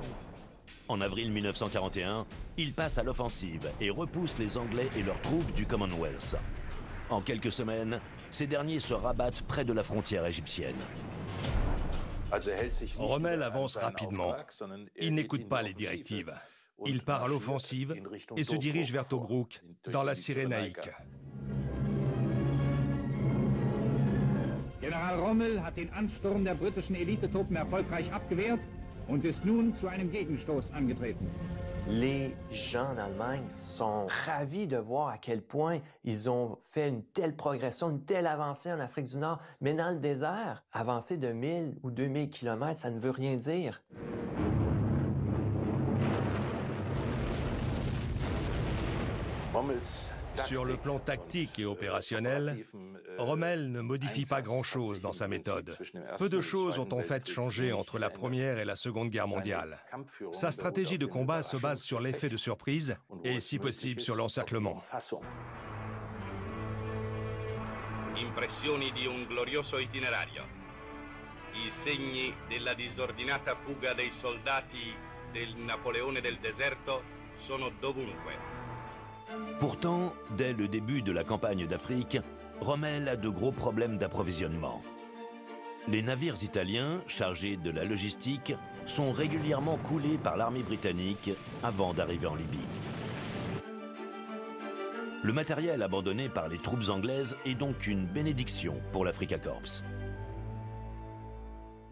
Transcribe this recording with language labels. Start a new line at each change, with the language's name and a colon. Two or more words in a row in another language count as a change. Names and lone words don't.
French: En avril 1941, il passe à l'offensive et repousse les Anglais et leurs troupes du Commonwealth. En quelques semaines, ces derniers se rabattent près de la frontière égyptienne. Rommel avance rapidement. Il n'écoute pas les directives. Il part à l'offensive et se dirige vers Tobrouk, dans la Cyrénaïque.
German: General Rommel hat den Ansturm der britischen Elitetruppen erfolgreich abgewehrt und ist nun zu einem Gegenstoß angetreten.
French: Les gens en Allemagne sont ravis de voir à quel point ils ont fait une telle progression, une telle avancée en Afrique du Nord. Mais dans le désert, avancer de 1000 ou 2000 km, ça ne veut rien dire. Sur le plan tactique et opérationnel, Rommel ne modifie pas grand-chose dans sa méthode. Peu de choses ont en fait changé entre la Première et la Seconde Guerre mondiale. Sa stratégie de combat se base sur l'effet de surprise et, si possible, sur l'encerclement.
Italian: Impressioni di un glorioso itinerario. I segni della disordinata fuga dei soldati del Napoleone del deserto sono dovunque.
French: Pourtant, dès le début de la campagne d'Afrique, Rommel a de gros problèmes d'approvisionnement. Les navires italiens, chargés de la logistique, sont régulièrement coulés par l'armée britannique avant d'arriver en Libye. Le matériel abandonné par les troupes anglaises est donc une bénédiction pour l'Afrika Korps.